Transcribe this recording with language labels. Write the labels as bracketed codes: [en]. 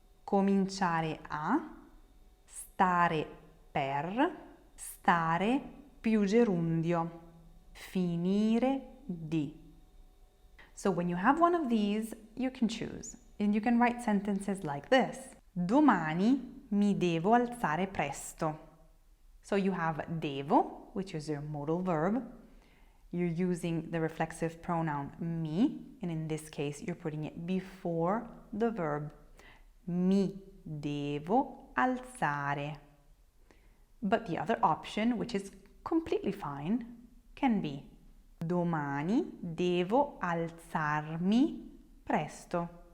[it] Cominciare a, stare per, stare più gerundio, finire di. [en] So when you have one of these, you can choose. And you can write sentences like this. [it] Domani mi devo alzare presto. [en] So you have devo, which is your modal verb. You're using the reflexive pronoun mi, and in this case, you're putting it before the verb. [it] Mi devo alzare. [en] But the other option, which is completely fine, can be [it] domani devo alzarmi presto.